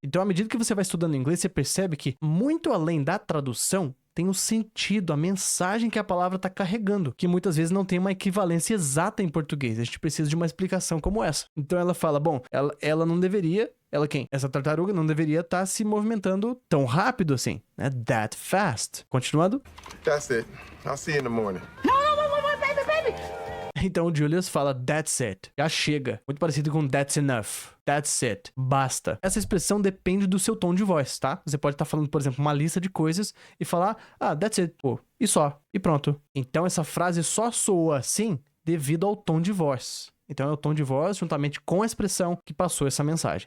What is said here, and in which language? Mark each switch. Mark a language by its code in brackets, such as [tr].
[pt] Então, à medida que você vai estudando inglês, você percebe que muito além da tradução, tem o sentido, a mensagem que a palavra está carregando, que muitas vezes não tem uma equivalência exata em português. A gente precisa de uma explicação como essa. Então ela fala, bom, ela não deveria, ela quem? Essa tartaruga não deveria estar se movimentando tão rápido assim, né? [en] That fast. [pt] Continuando. [en] That's it. I'll see you in the morning. Baby. [pt] Então o Julius fala, [en] that's it. [pt] Já chega. Muito parecido com [en] that's enough. That's it. [pt] Basta. Essa expressão depende do seu tom de voz, tá? Você pode estar falando, por exemplo, uma lista de coisas e falar, [en] that's it. [pt] Pô, e só. E pronto. Então essa frase só soa assim devido ao tom de voz. Então é o tom de voz juntamente com a expressão que passou essa mensagem.